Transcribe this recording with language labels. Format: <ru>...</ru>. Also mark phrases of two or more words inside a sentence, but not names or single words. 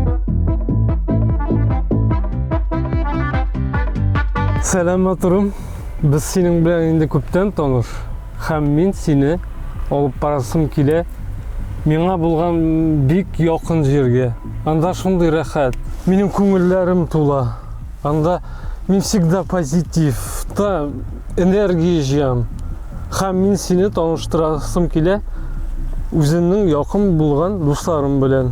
<tt>Сәлам матурым. Biz senin bilen indi köpten tanır. Hem men seni alıp barasım kile. Миңа булган бик якын җиргә. Анда шундый рәхәт. Минем күңелләрем тула. Анда мин всегда позитив, та энергия җыям. Һәм мин сине таныштырасым килә үземнең якын булган дусларым белән.</tt>